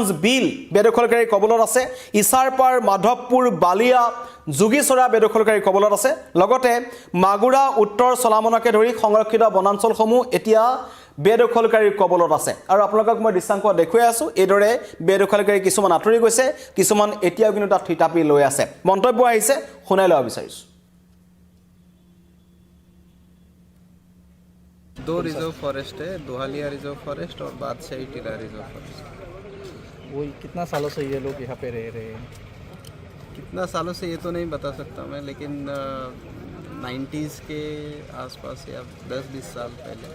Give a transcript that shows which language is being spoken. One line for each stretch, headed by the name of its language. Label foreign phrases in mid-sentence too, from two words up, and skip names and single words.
Assamese: বিল বেদখলকাৰী কবলত আছে ইছাৰপাৰ মাধৱপুৰ বালিয়া যোগীচৰা বেদখলকাৰী কবলত আছে লগতে মাগুৰা উত্তৰ চলামনাকে ধৰি সংৰক্ষিত বনাঞ্চলসমূহ এতিয়া বেদখলকাৰীৰ কবলত আছে আৰু আপোনালোকক মই দৃশ্যাংশ দেখুৱাই আছো এইদৰে বেদখলকাৰী কিছুমান আঁতৰি গৈছে কিছুমান এতিয়াও কিন্তু তাত থিতাপি লৈ আছে মন্তব্য আহিছে শুনাই লোৱা বিচাৰিছো
Hindi: 2 रिजर्व फॉरेस्ट है दोहालिया रिजर्व फॉरेस्ट और बादशाही टीला रिजर्व फॉरेस्ट वही कितना सालों से ये लोग यहाँ पे रह रहे हैं कितना सालों से ये तो नहीं बता सकता मैं लेकिन 90s के आसपास या 10-20 साल पहले।